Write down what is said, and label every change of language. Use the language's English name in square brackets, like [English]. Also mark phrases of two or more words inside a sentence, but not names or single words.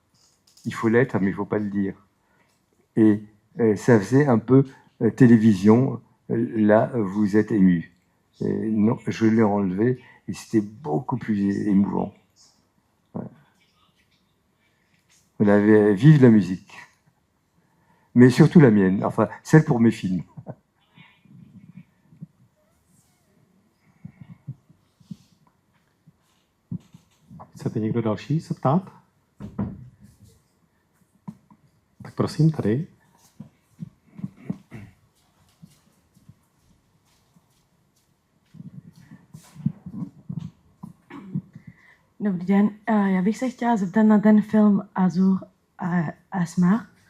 [French] Il faut l'être, mais il ne faut pas le dire. Et ça faisait un peu télévision, là, vous êtes ému. Et non, je l'ai enlevé, et c'était beaucoup plus émouvant. Voilà, vive la musique. Mais surtout la mienne, enfin, celle pour mes films. [Czech] Chcete někdo další se ptát? Tak prosím, tady. Dobrý den, já bych se chtěla zeptat na ten film Azur a Asmar.